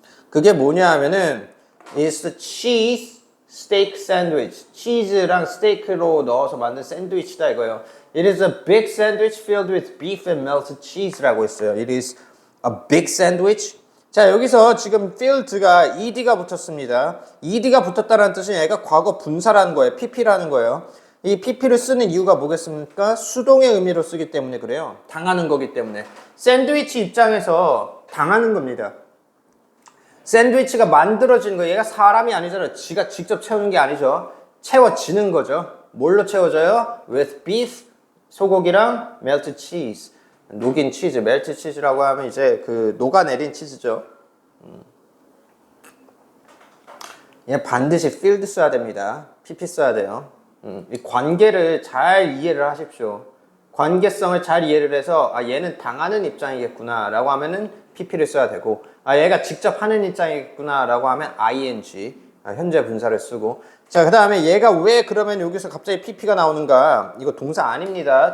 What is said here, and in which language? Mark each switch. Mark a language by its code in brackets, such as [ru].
[ko] 그게 뭐냐 하면은 [en] It's the cheese steak sandwich. [ko] 치즈랑 스테이크로 넣어서 만든 샌드위치다 이거예요. [en] It is a big sandwich filled with beef and melted cheese라고 했어요. It is a big sandwich. [ko] 자 여기서 지금 filled가 ed가 붙었습니다. ed가 붙었다는 뜻은 얘가 과거 분사라는 거예요. pp라는 거예요. 이 pp를 쓰는 이유가 뭐겠습니까? 수동의 의미로 쓰기 때문에 그래요. 당하는 거기 때문에. 샌드위치 입장에서 당하는 겁니다. 샌드위치가 만들어지는 거예요. 얘가 사람이 아니잖아요. 지가 직접 채우는 게 아니죠. 채워지는 거죠. 뭘로 채워져요? [en] With beef, [ko] 소고기랑 [en] melted cheese. [ko] 녹인 치즈, 멜트 치즈라고 하면 이제 그 녹아내린 치즈죠. 얘 반드시 filled 써야 됩니다. pp 써야 돼요. 이 관계를 잘 이해를 하십시오. 관계성을 잘 이해를 해서 얘는 당하는 입장이겠구나 라고 하면은 pp를 써야 되고 얘가 직접 하는 입장이겠구나 라고 하면 ing 현재 분사를 쓰고 자 그 다음에 얘가 왜 그러면 여기서 갑자기 pp가 나오는가 이거 동사 아닙니다.